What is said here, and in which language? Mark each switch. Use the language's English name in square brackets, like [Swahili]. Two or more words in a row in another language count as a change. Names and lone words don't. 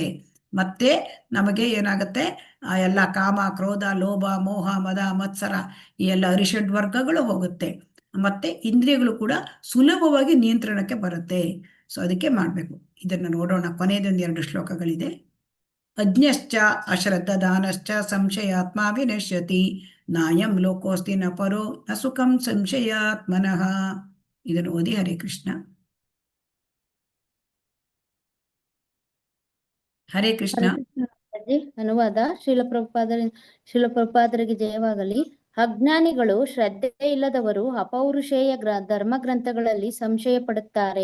[Kannada] ಮತ್ತೆ ನಮಗೆ ಏನಾಗುತ್ತೆ, ಆ ಎಲ್ಲ ಕಾಮ ಕ್ರೋಧ ಲೋಭ ಮೋಹ ಮದ ಮತ್ಸರ ಈ ಎಲ್ಲ ಅರಿಷಡ್ ವರ್ಗಗಳು ಹೋಗುತ್ತೆ. ಮತ್ತೆ ಇಂದ್ರಿಯಗಳು ಕೂಡ ಸುಲಭವಾಗಿ ನಿಯಂತ್ರಣಕ್ಕೆ ಬರುತ್ತೆ. ಸೊ ಅದಕ್ಕೆ ಮಾಡ್ಬೇಕು. ಇದನ್ನ ನೋಡೋಣ. ಕೊನೆಯದೊಂದು 2 ಶ್ಲೋಕಗಳಿದೆ. [Sanskrit] ಅಜ್ಞಶ್ಚ ಅಶ್ರದ್ಧಾನಶ್ಚ ಸಂಶಯಾತ್ಮ ವಿನಶ್ಯತಿ ನಾಯಂ ಲೋಕೋಸ್ತಿ ನ ಪರೋ ನ ಸುಖಂ ಸಂಶಯಾತ್ಮನಃ. [Kannada] ಇದನ್ನು ಓದಿ. ಹರೇ ಕೃಷ್ಣ. ಹರೇ ಕೃಷ್ಣ. ಅನುವಾದ ಶ್ರೀಲಪ್ರಭುಪಾದರಿಗೆ ಜಯವಾಗಲಿ. ಅಜ್ಞಾನಿಗಳು, ಶ್ರದ್ಧೆ ಇಲ್ಲದವರು ಅಪೌರುಷೇಯ ಧರ್ಮ ಗ್ರಂಥಗಳಲ್ಲಿ ಸಂಶಯ ಪಡುತ್ತಾರೆ.